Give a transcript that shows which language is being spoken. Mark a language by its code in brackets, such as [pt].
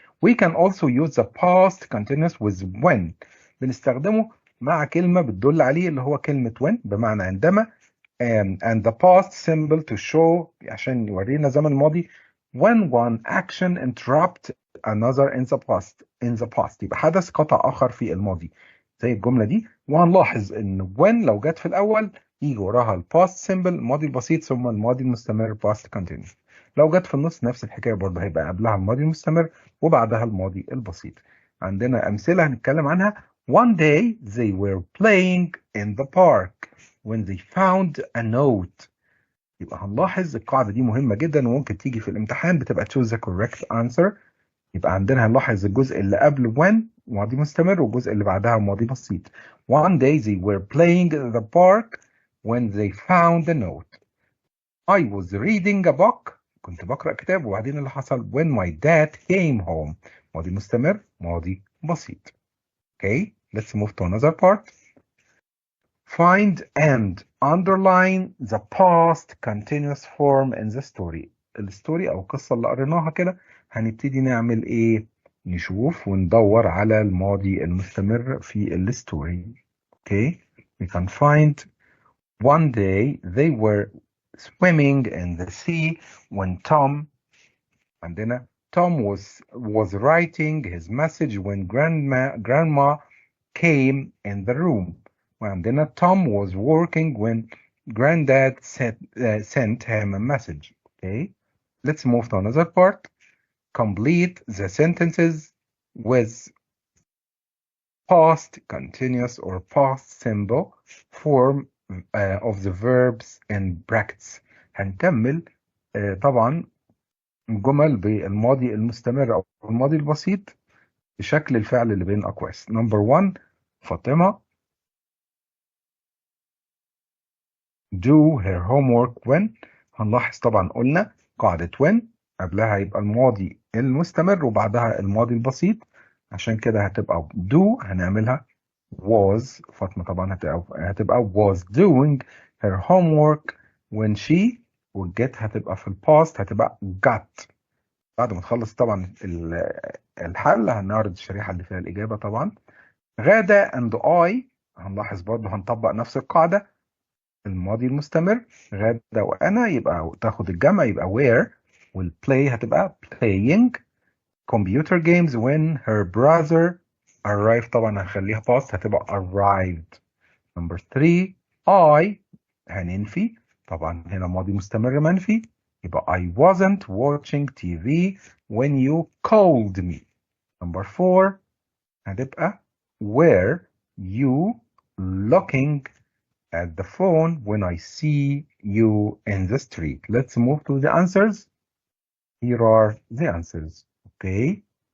[en] We can also use the past continuous with when. [ar] بنستخدمه مع كلمة بتدل عليه اللي هو كلمة when بمعنى عندما [en] and the past symbol to show [ar] عشان يورينا زمن الماضي [en] when one action interrupt another in the past. [ar] يبقى حدث قطع آخر في الماضي زي الجملة دي. وهنلاحظ ان when لو جت في الأول يجي وراها الباست سيمبل الماضي البسيط ثم الماضي المستمر past continuous. لو جت في النص نفس الحكاية برضه هيبقى قبلها الماضي المستمر وبعدها الماضي البسيط. عندنا أمثلة هنتكلم عنها. [en] One day they were playing in the park when they found a note. [ar] يبقى هنلاحظ القاعدة دي مهمة جدا وممكن تيجي في الامتحان بتبقى [en] choose the correct answer. [ar] يبقى عندنا هنلاحظ الجزء اللي قبل when ماضي مستمر والجزء اللي بعدها ماضي بسيط. [en] One day they were playing in the park when they found a note. I was reading a book. [ar] كنت بقرأ كتاب وبعدين اللي حصل [en] when my dad came home. [ar] ماضي مستمر ماضي بسيط. [en] Okay, let's move to another part. Find and underline the past continuous form in the story. [ar] الستوري أو القصة اللي قريناها كده هنبتدي نعمل إيه؟ نشوف وندور على الماضي المستمر في الستوري. [en] Okay, we can find one day they were swimming in the sea when عندنا Tom was writing his message when grandma came in the room. وعندنا Tom was working when granddad sent him a message. Okay, let's move to another part. Complete the sentences with past continuous or past simple form of the verbs in brackets. [ar] هنكمل طبعا جمل بالماضي المستمر أو الماضي البسيط بشكل الفعل اللي بين الأقواس. [en] Number 1 فاطمة do her homework when. [ar] هنلاحظ طبعا قلنا قاعدة when قبلها يبقى الماضي المستمر وبعدها الماضي البسيط عشان كده هتبقى do هنعملها was. [en] فاطمة [ar] طبعا هتبقى [en] was doing her homework when she والget [ar] هتبقى في الباست هتبقى [en] got. [ar] بعد ما نخلص طبعا الحل هنعرض الشريحة اللي فيها الإجابة طبعا. غادة and I هنلاحظ برضه هنطبق نفس القاعدة الماضي المستمر غادة وأنا يبقى تاخد الجمع يبقى where والplay هتبقى playing. [en] computer games when her brother arrived [ar] طبعا هنخليها [en] past هتبقى arrived. [ar] Number 3 I هننفي طبعا هنا ماضي مستمر منفي [en] يبقى I wasn't watching TV when you called me. Number 4 هتبقى were you looking at the phone when I see you in the street. Let's move to the answers. Here are the answers. Okay.